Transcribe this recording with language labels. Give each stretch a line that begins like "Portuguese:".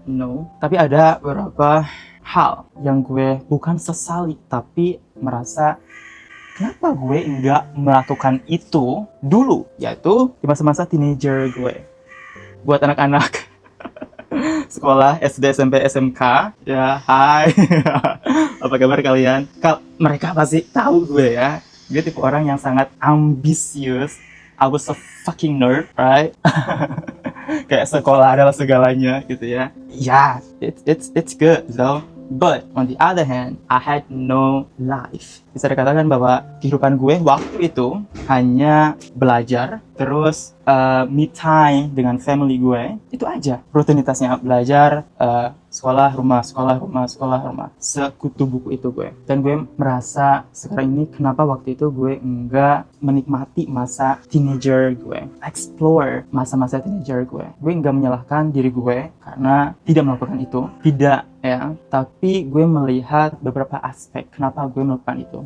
Indonesian: No, tapi ada beberapa hal yang gue bukan sesali, tapi merasa kenapa gue enggak melakukan itu dulu, yaitu di masa-masa teenager gue. Buat anak-anak sekolah SD, SMP, SMK ya, hai. Apa kabar kalian? Mereka pasti tahu gue ya, gue tipe orang yang sangat ambisius.
English: I was a fucking nerd, right?
Indonesian: Kayak sekolah adalah segalanya gitu ya.
English: Yeah, it's good though. But on the other hand, I had no life.
Indonesian: Bisa dikatakan bahwa kehidupan gue waktu itu hanya belajar, terus me time dengan family gue, itu aja. Rutinitasnya belajar, sekolah rumah, sekolah rumah, sekolah rumah, sekutu buku itu gue. Dan gue merasa sekarang ini kenapa waktu itu gue enggak menikmati masa teenager gue, explore masa-masa teenager gue enggak menyalahkan diri gue karena tidak melakukan itu, tidak ya, tapi gue melihat beberapa aspek kenapa gue melakukan itu.